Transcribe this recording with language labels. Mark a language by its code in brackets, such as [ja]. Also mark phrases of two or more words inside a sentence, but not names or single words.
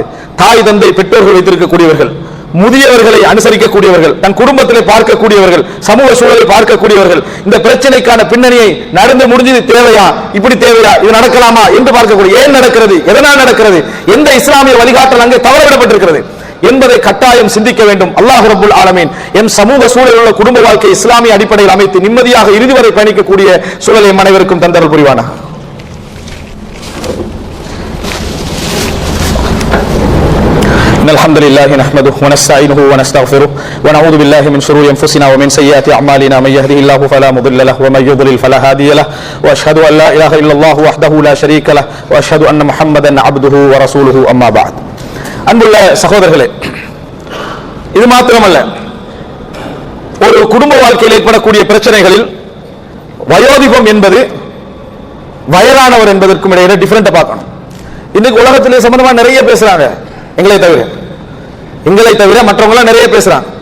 [ta] தாய் தந்தை பெற்றோர்கள் வைத்திருக்கக்கூடியவர்கள், முதியவர்களை அனுசரிக்கக்கூடியவர்கள், தன் குடும்பத்திலே பார்க்கக்கூடியவர்கள், சமூக சூழலை பார்க்கக்கூடியவர்கள், இந்த பிரச்சனைக்கான பின்னணியை நடந்து முடிஞ்சது தேவையா, இப்படி தேவையா, இது நடக்கலாமா என்று பார்க்கக்கூடிய, ஏன் நடக்கிறது, எதனால் நடக்கிறது, எந்த இஸ்லாமிய வழிகாட்டல் அங்கே தவறவிடப்பட்டிருக்கிறது என்பதை கட்டாயம் சிந்திக்க வேண்டும். [ar] الله رب العالمين [ta] எம் சமூக சூழலில் உள்ள குடும்ப வாழ்க்கை இஸ்லாமிய அடிப்படையில் அமைத்து நிம்மதியாக இறுதி வரை பயணிக்கக்கூடிய சூழலை அனைவருக்கும் தந்தருள் புரிவானாக. [ar] الحمد لله نحمده ونستعينه ونستغفره ونعوذ بالله من شرور انفسنا ومن سيئات اعمالنا من يهده الله فلا مضل له ومن يضلل فلا هادي له واشهد ان لا اله الا الله وحده لا شريك له واشهد ان محمدا عبده ورسوله اما بعد. [ta] அன்புள்ள சகோதரர்களே, இது மாத்திரமல்ல, ஒரு குடும்ப வாழ்க்கையில் ஏற்படக்கூடிய பிரச்சனைகளில் வயோதிபம் என்பது வயதானவர் என்பதற்கும் இடையில டிஃபரெண்ட் பார்க்கணும். இன்னைக்கு உலகத்திலே சம்பந்தமா நிறைய பேசுறாங்க, எங்களை தவிர மற்றவங்க நிறைய பேசுறாங்க.